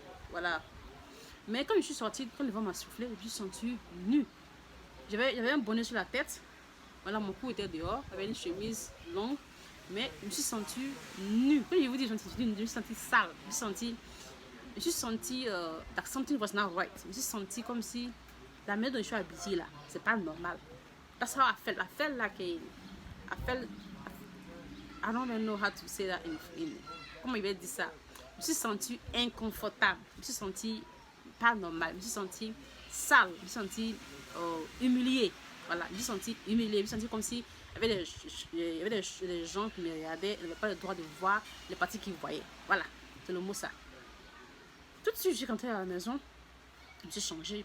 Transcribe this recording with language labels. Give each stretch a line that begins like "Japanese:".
French: Voilà. Mais quand je suis sortie, quand le vent m'a soufflé, je me suis sentie nue. J'avais un bonnet sur la tête. Voilà, mon cou était dehors. J'avais une chemise longue. Mais je me suis sentie nue. Quand je vous dis, je me suis sentie sale. Je me suis sentie
English: that something was not right.
French: Je me suis sentie comme si la manière dont je suis habillée là, c'est pas normal.
English: That's how I felt. I felt like I don't even know how to say that in
French: comment il va dire ça. Je me suis sentie inconfortable, je me suis sentie pas normale, je me suis sentie sale, je me suis sentie humiliée. Voilà, je me suis sentie humiliée, je me suis sentie comme si il y avait des gens qui me regardaient, ils n'avaient pas le droit de voir les parties qu'ils voyaient. Voilà, c'est le mot ça. Tout de suite, je suis rentrée à la maison, je me suis changée.